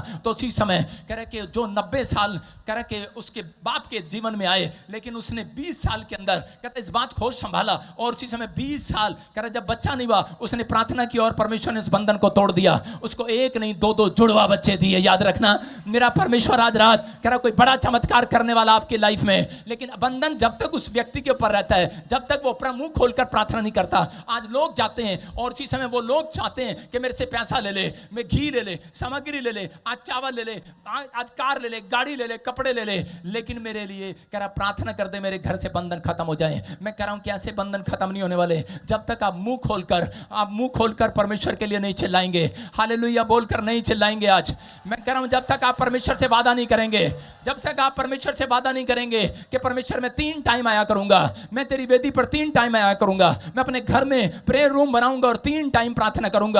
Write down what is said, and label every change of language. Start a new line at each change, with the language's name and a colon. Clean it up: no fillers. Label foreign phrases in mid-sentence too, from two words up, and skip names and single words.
Hindi: तो उसी समय कह रहे कि जो 90 साल कह रहे कि उसके बाप के जीवन में आए, लेकिन उसने 20 साल के अंदर कहते इस बात को संभाला और उसी समय 20 साल कह रहे जब बच्चा नहीं हुआ, उसने प्रार्थना की और परमेश्वर ने इस बंधन को तोड़ दिया। उसको एक नहीं 2 जुड़वा बच्चे दिए। याद रखना, मेरा परमेश्वर आज रात कह रहा कोई बड़ा चमत्कार करने वाला आपकी लाइफ में, लेकिन बंधन जब तक उस व्यक्ति के ऊपर रहता है, जब तक वो अपना मुंह खोलकर प्रार्थना नहीं करता। आज लोग जाते हैं और उसी समय वो लोग चाहते हैं कि मेरे से पैसा ले ले, मैं घी ले ले, सामग्री ले ले, आज चावल ले ले, आज कार ले ले, गाड़ी ले ले, कपड़े ले ले, लेकिन मेरे लिए कह रहा प्रार्थना कर दे, मेरे घर से बंधन खत्म हो जाए। मैं कह रहा हूं कि ऐसे बंधन खत्म नहीं होने वाले जब तक आप मुंह खोलकर परमेश्वर के लिए नहीं चिल्लाएंगे, हालेलुया बोलकर नहीं चिल्लाएंगे। आज मैं कह रहा हूं जब तक आप परमेश्वर से वादा नहीं करेंगे, जब तक आप परमेश्वर से वादा नहीं करेंगे कि परमेश्वर मैं 3 टाइम आया करूंगा, मैं तेरी वेदी पर 3 टाइम आया करूंगा, मैं अपने घर में
English: prayer room
Hindi: बनाऊंगा और 3 टाइम प्रार्थना करूंगा।